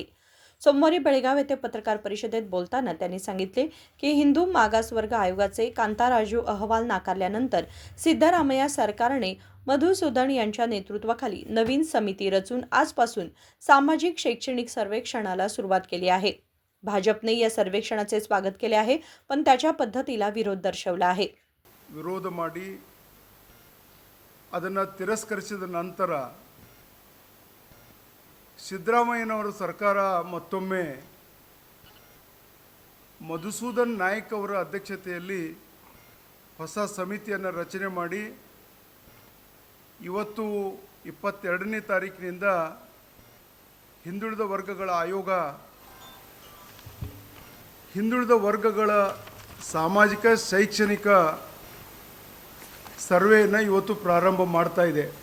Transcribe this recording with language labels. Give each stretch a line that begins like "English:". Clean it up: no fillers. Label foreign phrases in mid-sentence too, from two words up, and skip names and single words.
Marathi: सोमवारी बेळगाव येथे पत्रकार परिषदेत बोलताना त्यांनी सांगितले की हिंदू मागासवर्ग आयोगाचे कांताराजू अहवाल नाकारल्यानंतर सिद्धरामय्या सरकारने मधुसूदन यांच्या नेतृत्वाखाली नवीन समिती रचून आजपासून सामाजिक शैक्षणिक सर्वेक्षणाला सुरुवात केली आहे. भाजपने या सर्वेक्षणाचे स्वागत केले आहे, पण त्याच्या पद्धतीला विरोध दर्शवला आहे.
Kannada: ವಿರೋಧ ಮಾಡಿ ಅದನ್ನು ತಿರಸ್ಕರಿಸಿದ ನಂತರ ಸಿದ್ದರಾಮಯ್ಯನವರ ಸರ್ಕಾರ ಮತ್ತೊಮ್ಮೆ ಮಧುಸೂದನ್ ನಾಯಕ್ ಅವರ ಅಧ್ಯಕ್ಷತೆಯಲ್ಲಿ ಹೊಸ ಸಮಿತಿಯನ್ನು ರಚನೆ ಮಾಡಿ ಇವತ್ತು 22ನೇ ತಾರೀಕಿನಿಂದ ಹಿಂದುಳಿದ ವರ್ಗಗಳ ಆಯೋಗ ಹಿಂದುಳಿದ ವರ್ಗಗಳ ಸಾಮಾಜಿಕ ಶೈಕ್ಷಣಿಕ ಸರ್ವೆಯನ್ನು ಇವತ್ತು ಪ್ರಾರಂಭ ಮಾಡ್ತಾ ಇದೆ.